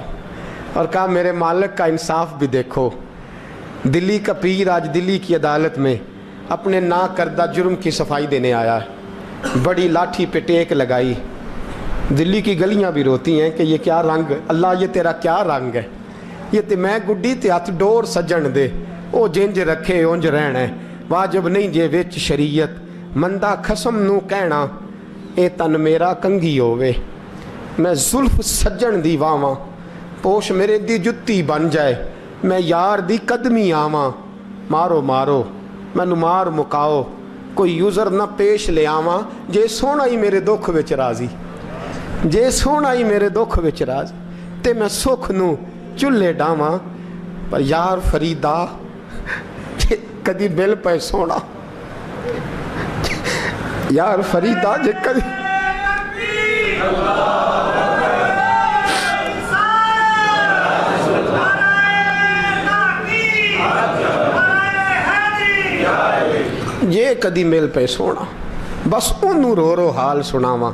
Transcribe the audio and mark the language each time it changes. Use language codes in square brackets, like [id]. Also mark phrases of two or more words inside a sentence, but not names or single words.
[ur] اور کہا میرے مالک کا انصاف بھی دیکھو. دلی کا پیر آج دلی کی عدالت میں اپنے نا کردہ جرم کی صفائی دینے آیا ہے. بڑی لاٹھی پہ ٹیک لگائی. دلی کی گلیاں بھی روتی ہیں کہ یہ کیا رنگ, اللہ یہ تیرا کیا رنگ ہے. [pa] یہ تے میں گڈی تے ہاتھ ڈور سجن دے, او جنج رکھے اونج رہنا ہے. واجب نہیں جے وچ شریعت, مندہ خسم نو کہنا اے تن میرا کنگھی ہووے. میں زلف سجن دی واواں, پوش میرے دی جتی بن جائے. میں یار دی قدمی آواں, مارو مارو مینو مار مکاؤ, کوئی یوزر نہ پیش لے آواں. جے سونا ہی میرے دکھ وچ راضی, جے سونا ہی میرے دکھ وچ راضی, تے میں سکھ نو چلے ڈاواں. پر یار فریدا کدی مل پے سونا, یار فریدا جے کدی یہ کدی مل پہ سونا, بس انہوں رو رو حال سناواں.